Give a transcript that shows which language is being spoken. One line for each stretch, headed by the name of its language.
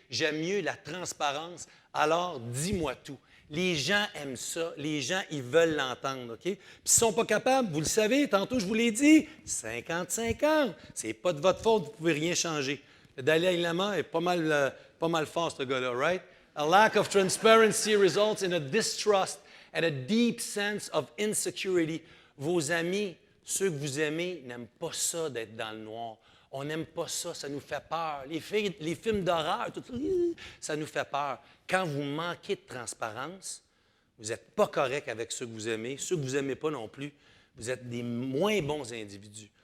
French: J'aime mieux la transparence. Alors, dis-moi tout. Les gens aiment ça. Les gens, ils veulent l'entendre, OK? Puis s'ils ne sont pas capables, vous le savez, tantôt, je vous l'ai dit, 50-50. C'est pas de votre faute, vous ne pouvez rien changer. Le Dalai Lama est pas mal fort, ce gars-là, right?
English: A lack of transparency results in a distrust and a deep sense of insecurity.
French: Vos amis, ceux que vous aimez, n'aiment pas ça d'être dans le noir. On n'aime pas ça, ça nous fait peur. Les films d'horreur, tout ça nous fait peur. Quand vous manquez de transparence, vous n'êtes pas correct avec ceux que vous aimez, ceux que vous n'aimez pas non plus, vous êtes des moins bons individus.